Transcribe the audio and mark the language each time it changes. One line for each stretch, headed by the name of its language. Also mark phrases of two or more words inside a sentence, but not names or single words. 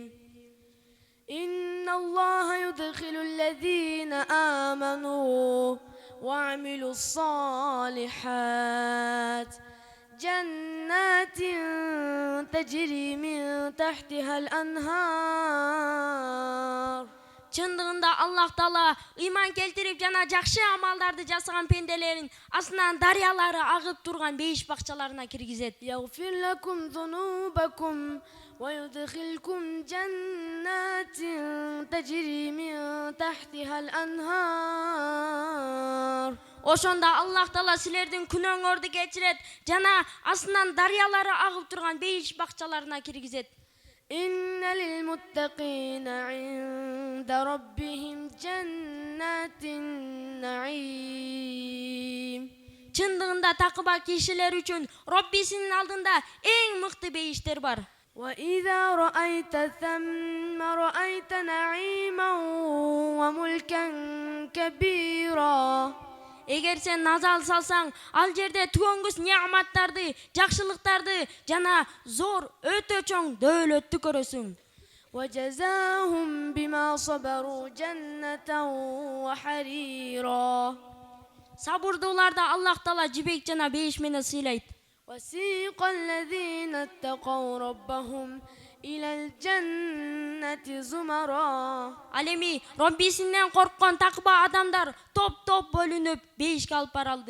Arabic: إن الله يدخل الذين آمنوا وعملوا الصالحات جنات تجري من تحتها الأنهار.
Kyrgyz: Чындыгында Аллах Таала ыйман келтирип жана жакшы амалдарды жасаган пенделерин астынан дарыялары агып турган бейиш бакчаларына киргизет.
Arabic: يغفر لكم ذنوبكم ويدخلكم جنات تجري من تحتها الأنهار.
Kyrgyz: Ошондо Аллах Таала силердин күнөөңөрдү кечирет жана астынан дарыялары агып турган бейиш бакчаларына киргизет.
Arabic: إن للمتقين عند ربهم جنات النعيم.
Kyrgyz: Чындыгында такыба кишилер үчүн Роббисинин алдында эң мыкты бейиштер бар.
Arabic: وإذا رأيت ثم رأيت نعيما وملكا كبيرا.
Kyrgyz: Эгер сен назар салсаң, ал жерде түгөнгүс неаматтарды, жакшылыктарды жана зор өтө чоң дөөлөттү көрөсүң.
Arabic: وجزاهم بما صبروا جنة وحريرا.
Kyrgyz: Сабырдууларды Аллах Таала жибек жана бейиш менен сыйлайт.
Arabic: وسيق الذين اتقوا ربهم إلى الجنة زمرا.
Kyrgyz: Ал эми Роббисинен корккон такыба адамдар топ-топ бөлүнүп бейишке алып барылды.